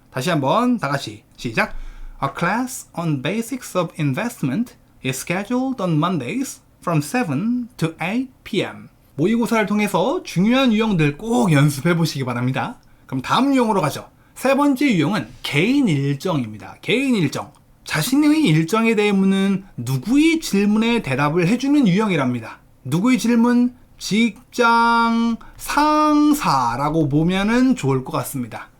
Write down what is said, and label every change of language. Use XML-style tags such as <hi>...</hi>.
<ko>다시 한번 다 같이 시작.</ko> <en>A class on basics of investment is scheduled on Mondays from 7 to 8 p.m.</en> <ko>모의고사를 통해서 중요한 유형들 꼭 연습해 보시기 바랍니다. 그럼 다음 유형으로 가죠. 세 번째 유형은 개인 일정입니다. 개인 일정. 자신의 일정에 대해 묻는 누구의 질문에 대답을 해주는 유형이랍니다. 누구의 질문? 직장 상사라고 보면은 좋을 것 같습니다.</ko>